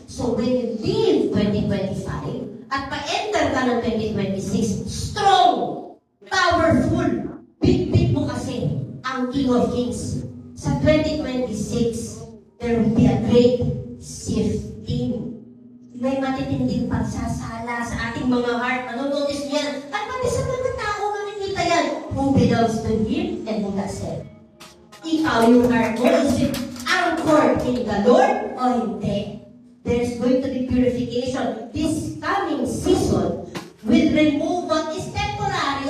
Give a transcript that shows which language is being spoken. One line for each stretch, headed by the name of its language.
English: So when you leave 2025 at pa-enter ka ng 2026, strong, powerful, bit mo kasi ang King of Kings. Sa 2026, there will be a great shifting.
Filipino: May matitinding pagsasala sa ating mga heart. Ano notice niyan? At pati sa mga tao makikita yan.
English: Who belongs to Him and who doesn't.
Filipino: Ikaw, yung heart mo,
English: is it anchored in the Lord
Filipino: o hindi?
English: There's going to be purification. This coming season will remove what is temporary.